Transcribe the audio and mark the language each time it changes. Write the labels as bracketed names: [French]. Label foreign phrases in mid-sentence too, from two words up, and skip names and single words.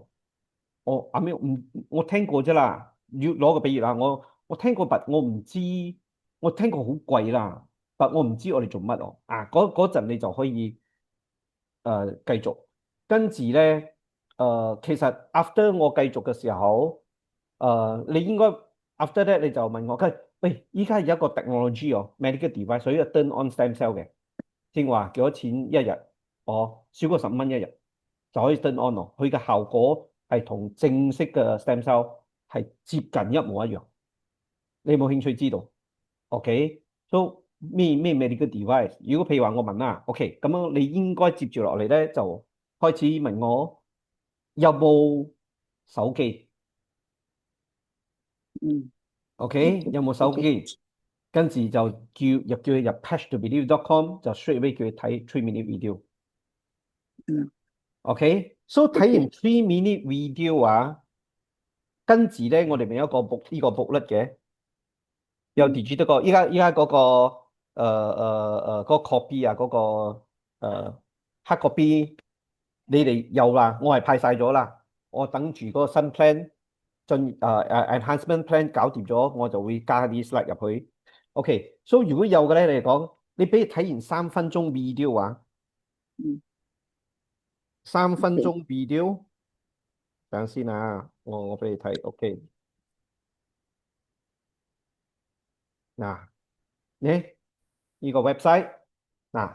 [Cantonese] 我聽過啫啦，要攞個比喻啦，我聽過，但我唔知，我聽過好貴啦，但我唔知我哋做乜哦。嗰陣你就可以繼續，跟住咧其實 after 我繼續嘅時候，你應該 after 咧你就問我，喂，依家有一個 technology 哦， [English] medical device， [Cantonese] 所以 [English] turn on stem cell [Cantonese] 嘅，正話幾多錢一日？少過15蚊一日就可以 [English] turn on [Cantonese] 咯，佢嘅效果係同正式嘅 [English] stem cell [Cantonese] 係接近一模一樣。你有冇興趣知道？ [English] OK，so [Cantonese] 咩 [English] medical device？ [Cantonese] 如果譬如話我問啦，OK，咁樣你應該接住落嚟咧就開始問我有冇手機嗯，OK，有冇手，OK，機？跟住就叫佢入 patch2believe.com 就 [English] straight away [Cantonese] 叫佢睇 [English] 3 minute video。嗯 OK，so [Cantonese] 睇完，OK， [English] 3 minute video [Cantonese] 啊，跟住咧我哋咪有一個呢個 booklet 嘅。有嗯 digital 依家嗰個嗰個 copy 啊，嗰個 [English] hard copy [Cantonese] 你哋有啦，我係派晒咗啦，我等住嗰個新 [English] plan enhancement plan [Cantonese] 搞掂咗，我就會加啲 slide 入去。OK，所以如果有嘅咧，你嚟講，你俾佢睇完3分鐘 video 啊，嗯三分，OK，鐘 video，等先啊，我俾你睇，OK，嗱，呢個 website 嗱。